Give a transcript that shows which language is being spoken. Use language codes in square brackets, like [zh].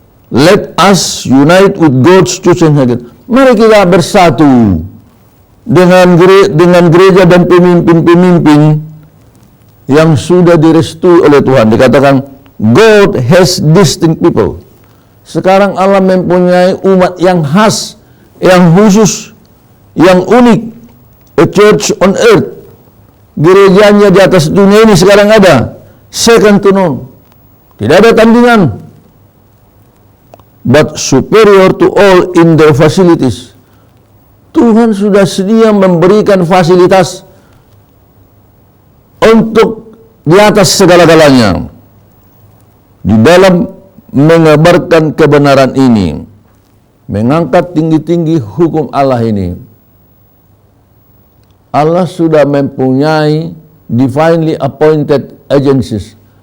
[en] Let us unite with God's chosen agent. [id] Mari kita bersatu dengan gereja dan pemimpin-pemimpin yang sudah direstui oleh Tuhan. Dikatakan [en] God has distinct people. [id] Sekarang Allah mempunyai umat yang khas, yang khusus, yang unik. [en] A church on earth. [id] Gerejanya di atas dunia ini sekarang ada. [en] Second to none. [id] Tidak ada tandingan. [en] But superior to all in their facilities. [id] Tuhan sudah sedia memberikan fasilitas untuk di atas segala-galanya. Di dalam mengabarkan kebenaran ini, mengangkat tinggi-tinggi hukum Allah ini, Allah sudah mempunyai [en] divinely appointed agencies.